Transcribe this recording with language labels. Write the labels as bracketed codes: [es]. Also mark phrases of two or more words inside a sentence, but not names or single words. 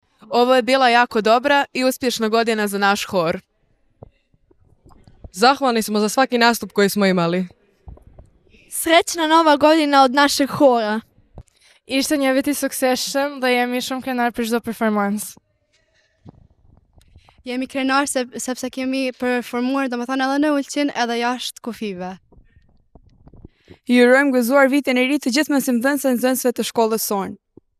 [sr] Ovo je bila jako dobra i uspješna godina za naš hor. Zahvalni smo za svaki nastup koji smo imali. Srećna nova godina od našeg hora. [sq] Ishte një vit i suksesshëm dhe jemi shumë krenar për çdo performancë. Jemi krenar sepse kemi performuar domethënë edhe në Ulqin edhe jashtë kufive. Ju urojmë gëzuar vitin e ri të gjithë mësimdhënësve dhe nxënësve të shkollës sonë.